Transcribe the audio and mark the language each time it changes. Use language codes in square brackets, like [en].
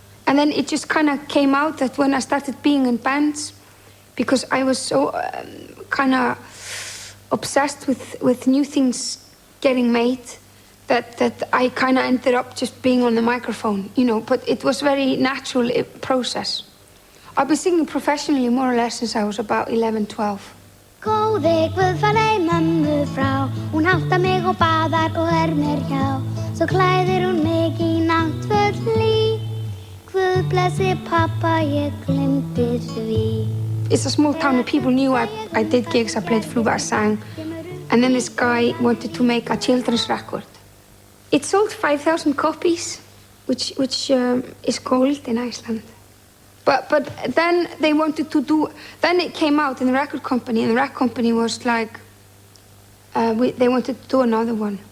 [en] And then it just kind of came out that when I started being in bands, because I was so kind of obsessed with new things getting made, that I kind of ended up just being on the microphone, you know. But it was very natural process. I've been singing professionally more or less since I was about 11, 12. [is] Góði Guðfallegi mömmu frá, hún háttar mig og baðar og mér hjá. Svo klæðir hún mig í náttföt hlý. Guð blessi pappa, ég gleymdi því. [en] It's a small town and people knew I did gigs, I played flute, I sang. And then this guy wanted to make a children's record. It sold 5,000 copies, which is gold in Iceland. But then they wanted to do, then it came out in the record company, and the record company was like, they wanted to do another one.